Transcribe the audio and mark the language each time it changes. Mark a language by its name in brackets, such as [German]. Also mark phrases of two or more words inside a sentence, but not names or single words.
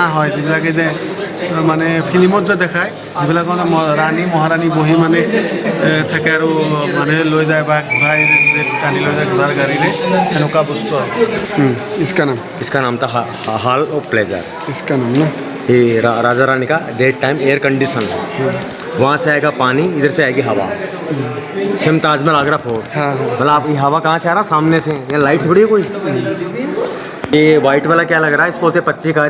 [Assamese] হয় যিবিলাকে যে মানে ফিল্মত যে দেখায় যিবিলাক মানে ৰাণী মহাৰাণী বহি মানে থাকে আৰু মানুহে লৈ যায় বা ঘূৰাই যে টানি লৈ যায় ঘোঁৰাৰ গাড়ীৰে এনেকুৱা বস্তু হয় [Hindi] इसका नाम था हॉल ऑफ प्लेजर। इसका नाम ना ये राजा रानी का [English] date time air condition [Hindi] है। वहाँ से आएगा पानी, इधर से आएगी हवा। सेम ताजमहल आगरा फोर्ट। हाँ हाँ मतलब आप ये हवा कहाँ से आ रहा, सामने से। ये लाइट थोड़ी है कोई। ये वाइट वाला क्या लग रहा है, इसको बोलते हैं पच्चीकारी।